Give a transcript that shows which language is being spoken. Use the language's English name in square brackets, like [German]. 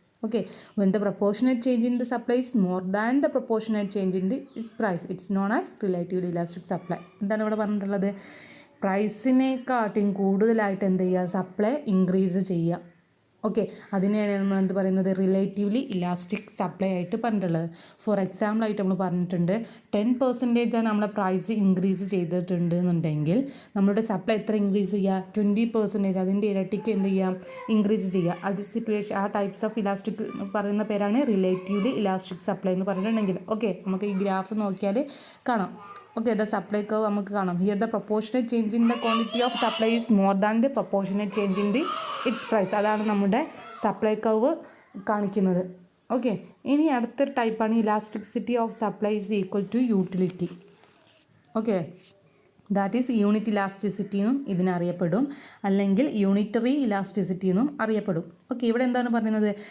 [English] Okay, when the proportionate change in the supply is more than the proportionate change in its price, it's known as relatively elastic supply. [Malayalam] എന്താണ് ഇവിടെ പറഞ്ഞിട്ടുള്ളത്? പ്രൈസിനെക്കാട്ടും കൂടുതലായിട്ട് എന്ത് ചെയ്യുക? Supply increase ചെയ്യുക. Okay, അതിനെയാണ് നമ്മൾ എന്ത് പറയുന്നത്? റിലേറ്റീവ്ലി ഇലാസ്റ്റിക് സപ്ലൈ ആയിട്ട് പറഞ്ഞിട്ടുള്ളത്. ഫോർ എക്സാമ്പിൾ ആയിട്ട് നമ്മൾ പറഞ്ഞിട്ടുണ്ട് 10% ആണ് നമ്മളെ പ്രൈസ് ഇൻക്രീസ് ചെയ്തിട്ടുണ്ട് എന്നുണ്ടെങ്കിൽ നമ്മുടെ സപ്ലൈ എത്ര ഇൻക്രീസ് ചെയ്യുക? 20%. അതിൻ്റെ ഇരട്ടിക്ക് എന്ത് ചെയ്യുക? ഇൻക്രീസ് ചെയ്യുക. അത് സിറ്റുവേഷൻ, ആ ടൈപ്സ് ഓഫ് ഇലാസ്റ്റിക് പറയുന്ന പേരാണ് റിലേറ്റീവ്ലി ഇലാസ്റ്റിക് സപ്ലൈ എന്ന് പറഞ്ഞിട്ടുണ്ടെങ്കിൽ. ഓക്കെ, നമുക്ക് ഈ ഗ്രാഫ് നോക്കിയാൽ കാണാം. [English] Okay, the supply curve [Malayalam] നമുക്ക് കാണാം. [English] Here the proportionate change in the quantity of supply is more than the proportionate change in its price. [Malayalam] അതാണ് നമ്മുടെ സപ്ലൈ കർവ് കാണിക്കുന്നത്. ഓക്കെ, ഇനി അടുത്തൊരു ടൈപ്പാണ് elasticity of supply is equal to utility. Okay, that is unit elasticity എന്നും ഇതിനറിയപ്പെടും, അല്ലെങ്കിൽ unitary elasticity എന്നും അറിയപ്പെടും. Okay, ഇവിടെ എന്താണ് പറയുന്നത്?